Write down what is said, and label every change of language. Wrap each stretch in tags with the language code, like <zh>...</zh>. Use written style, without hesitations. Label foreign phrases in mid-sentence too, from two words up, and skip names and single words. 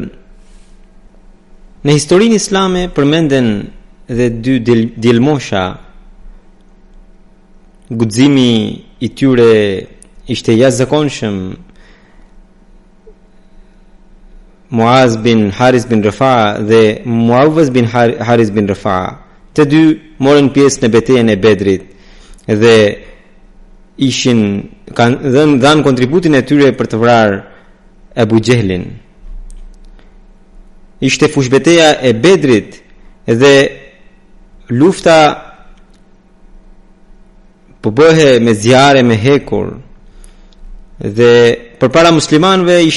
<sq>Në historinë islame përmenden dhe dy djelmosha. Guximi i tyre ishte jashtëzakonshëm. Muaz bin Haris bin Rafa'a dhe Muawaz bin Haris bin Rafa'a, të dy morën pjesë në betejën e Bedrit dhe kanë dhënë kontributin e tyre për të vrarë Abu Jahlin. Ishte fushbeteja e Bedrit dhe lufta po bëhe me zjarre, me hekur, dhe përpara muslimanëve</sq>